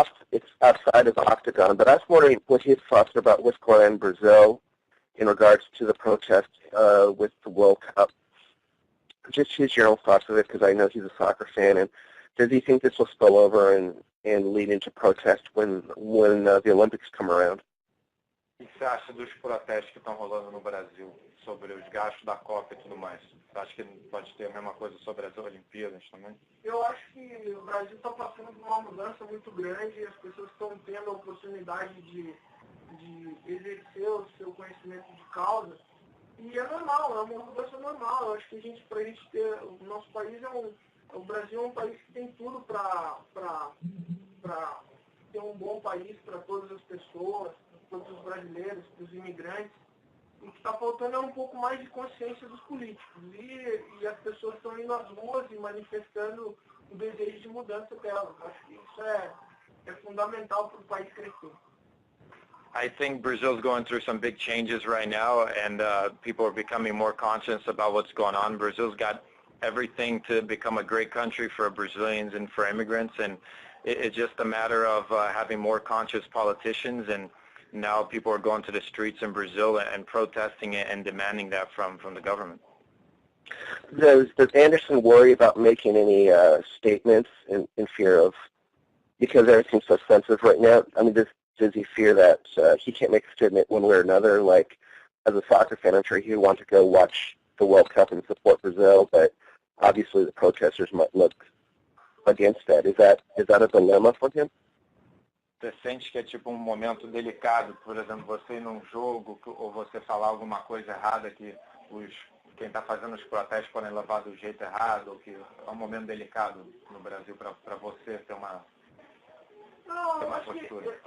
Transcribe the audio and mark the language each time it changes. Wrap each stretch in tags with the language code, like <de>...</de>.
<en>It's outside of the octagon, but I was wondering what his thoughts are about what's going on in Brazil in regards to the protest with the World Cup. Just his general thoughts of it, because I know he's a soccer fan, and does he think this will spill over and lead into protest when the Olympics come around?</en> <pt>O que você acha dos protestos que estão rolando no Brasil sobre os gastos da Copa e tudo mais? Você acha que pode ter a mesma coisa sobre as Olimpíadas também? Eu acho que o Brasil está passando por uma mudança muito grande e as pessoas estão tendo a oportunidade de exercer o seu conhecimento de causa. E é normal, é uma mudança normal. Eu acho que pra gente ter, o nosso país o Brasil é um país que tem tudo para ter um bom país para todas as pessoas, para todos os brasileiros, para os imigrantes. O que está faltando é um pouco mais de consciência dos políticos. E as pessoas estão indo às ruas e manifestando o desejo de mudança delas. Acho que isso é fundamental para o país crescer.</pt> <en>I think Brazil's going through some big changes right now, and people are becoming more conscious about what's going on. Brazil's got everything to become a great country for Brazilians and for immigrants, and it's just a matter of having more conscious politicians, and now people are going to the streets in Brazil and protesting it and demanding that from the government. Does Anderson worry about making any statements in fear of, because everything's so sensitive right now? I mean, does he fear that he can't make a statement one way or another? Like, as a soccer fan, I'm sure he would want to go watch the World Cup and support Brazil, but obviously the protesters might look against that. Is that a dilemma for him?</en> <pt>Você sente que é tipo momento delicado, por exemplo, você ir num jogo ou você falar alguma coisa errada que quem está fazendo os protestos podem levar do jeito errado, ou que é momento delicado no Brasil para você ter uma postura?</pt>